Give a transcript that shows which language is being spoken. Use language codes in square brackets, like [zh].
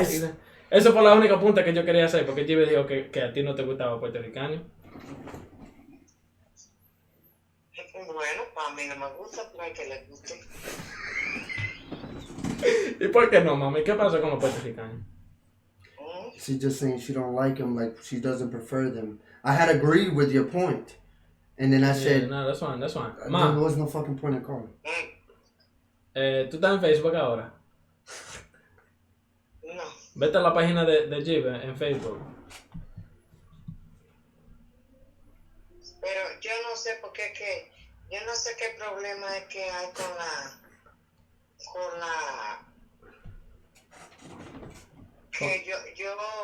[es] Esa fue la única punta que yo quería hacer, porque Jive dijo que a ti no te gustaba puertorriqueño. Bueno, para mí no me gusta, pero hay que le guste. ¿Y por qué no, mami? ¿Qué pasa con los puertorriqueños? [en] She's just saying she don't like them, like she doesn't prefer them. I had agreed with your point, and then I said, no, that's fine. Ma, there was no fucking point in calling. [es] ¿Tú estás en Facebook ahora? No. Vete a la página de Jive en Facebook. Pero yo no sé por qué yo no sé qué problema es que hay con la que yo